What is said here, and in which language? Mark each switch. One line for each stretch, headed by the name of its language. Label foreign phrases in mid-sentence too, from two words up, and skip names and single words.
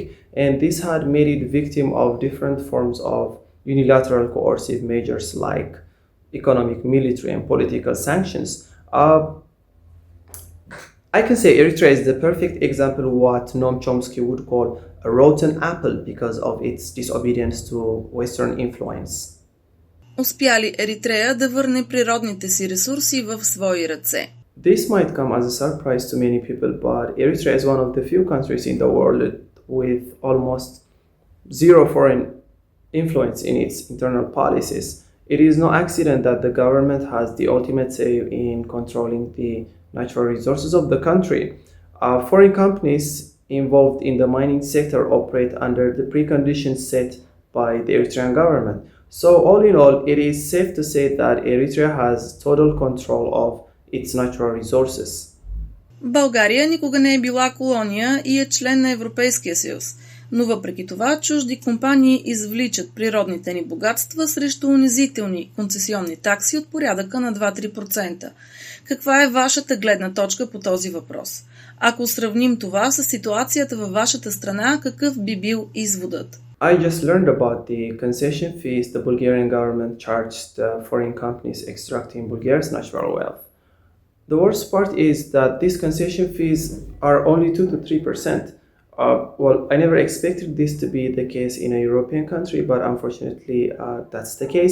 English: And this had made it victim of different forms of unilateral coercive measures like economic, military, and political sanctions. I can say Eritrea is the perfect example of what Noam Chomsky would call a rotten apple because of its disobedience to Western influence.
Bulgarian: Успя ли Еритрея да върне природните си ресурси в свои ръце?
English: This might come as a surprise to many people, but Eritrea is one of the few countries in the world with almost zero foreign influence in its internal policies. It is no accident that the government has the ultimate say in controlling the natural resources of the country. Foreign companies involved in the mining sector operate under the preconditions set by the Eritrean government. So all in all, it is safe to say that Eritrea has total control of its natural resources.
Bulgarian: България никога не е била колония и е член на Европейския съюз, но въпреки това чужди компании извличат природните ни богатства срещу унизителни концесионни такси от порядъка на 2-3%. Каква е вашата гледна точка по този въпрос? Ако сравним това с ситуацията във вашата страна, какъв би бил изводът?
English: I just learned about the concession fees the Bulgarian government charged foreign companies extracting Bulgaria's natural wealth. The worst part is that these concession fees are only 2 to 3%. Well, I never expected this to be the case in a European country, but unfortunately that's the case.